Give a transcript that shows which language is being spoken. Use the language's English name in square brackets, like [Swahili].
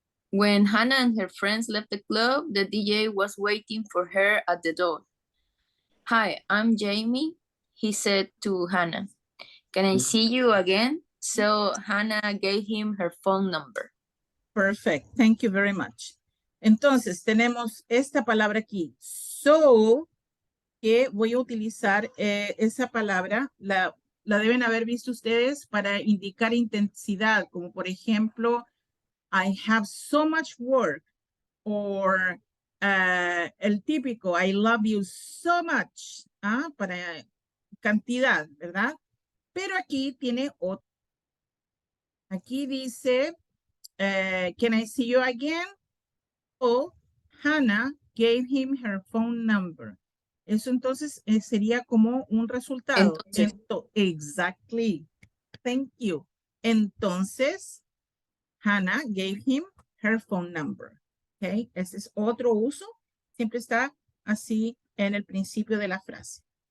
[English] When Hannah and her friends left the club, the DJ was waiting for her at the door. Hi, I'm Jamie, he said to Hannah. Can I see you again? So Hannah gave him her phone number. Perfect, thank you very much. [Spanish] Entonces, tenemos esta palabra aquí, so, que voy a utilizar esa palabra, la deben haber visto ustedes para indicar intensidad, como por ejemplo, [English] I have so much work, or [Spanish] el típico, [English] I love you so much, [Spanish] para cantidad, ¿verdad? Pero aquí tiene otro. Aquí dice, [English] can I see you again? O Hannah gave him her phone number. [Spanish] Eso entonces sería como un resultado. [English] Exactly. Thank you. [Spanish] Entonces, [English] Hannah gave him her phone number. [Spanish] Okay, ese es otro uso. Siempre está así en el principio de la frase.